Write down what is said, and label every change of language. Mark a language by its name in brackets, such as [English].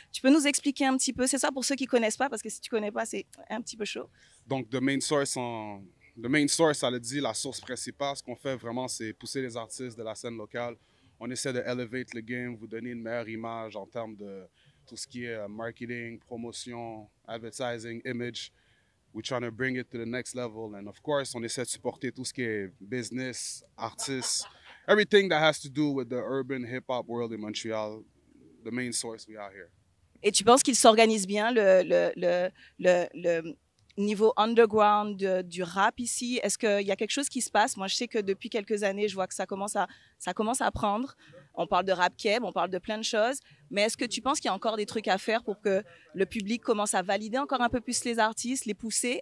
[French] Tu peux nous expliquer un petit peu? C'est ça pour ceux qui ne connaissent pas, parce que si tu ne connais pas, c'est un petit peu chaud. Donc, The Main Source, ça le dit, la source principale. Ce qu'on fait vraiment, c'est pousser les artistes de la scène locale. On essaie de elevate le game, vous donner une meilleure image en termes de tout ce qui est marketing, promotion, advertising, image. [English] We're trying to bring it to the next level. And of course, [French] on essaie de supporter tout ce qui est business, artistes, [English] everything that has to do with the urban hip-hop world in Montreal. The Main Source, we are here. [French] Et tu penses qu'il s'organise bien, le niveau underground du rap ici? Est-ce qu'il y a quelque chose qui se passe? Moi, je sais que depuis quelques années, je vois que ça commence à prendre. On parle de rap keb, on parle de plein de choses. Mais est-ce que tu penses qu'il y a encore des trucs à faire pour que le public commence à valider encore un peu plus les artistes, les pousser?